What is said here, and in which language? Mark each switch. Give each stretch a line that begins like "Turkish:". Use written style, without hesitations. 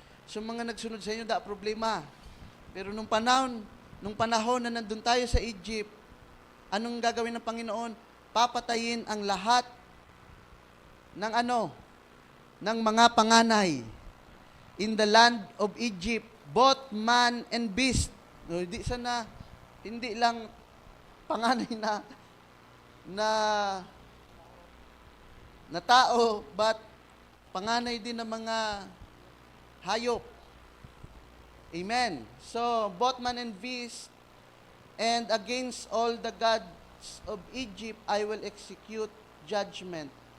Filipino: So, mga nagsunod sa inyo, da problema. Pero nung panahon na nandun tayo sa Egypt, anong gagawin ng Panginoon? Papatayin ang lahat ng ng mga panganay
English: in the land of Egypt, both man and beast.
Filipino: No, hindi lang panganay na tao, but panganay din ng mga hayop. Amen.
English: So, both man and beast, and against all the gods of Egypt, I will execute judgment.